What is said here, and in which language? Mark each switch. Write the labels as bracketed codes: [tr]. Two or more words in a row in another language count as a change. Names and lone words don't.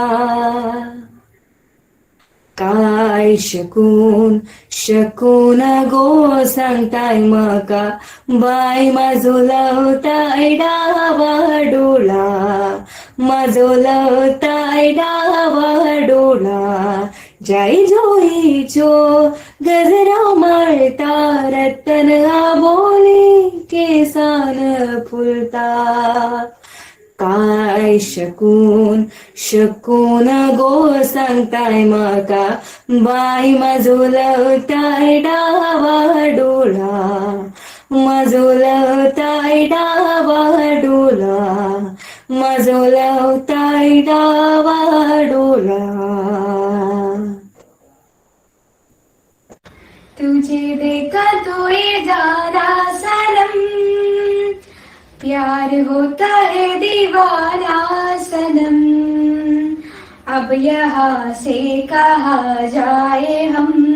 [kok] काय शकून गो सांगताय म्हाका बाय म्हाजो लवताय डावा डोळा म्हाजो लवताय डावा डोळा जाई जोईच्यो गजरा माळटा रतन आबोली केसान फुलता काय शकून गो सांगताय म्हाका बाय म्हाजो लवताय डावा डोळा म्हाजो लवताय डावा डोळा म्हाजो लवताय डावा डोळा [hi] तुझे देखा तो ये जाना सनम प्यार होता है दीवाना सनम अब यहाँ से कहाँ जाए हम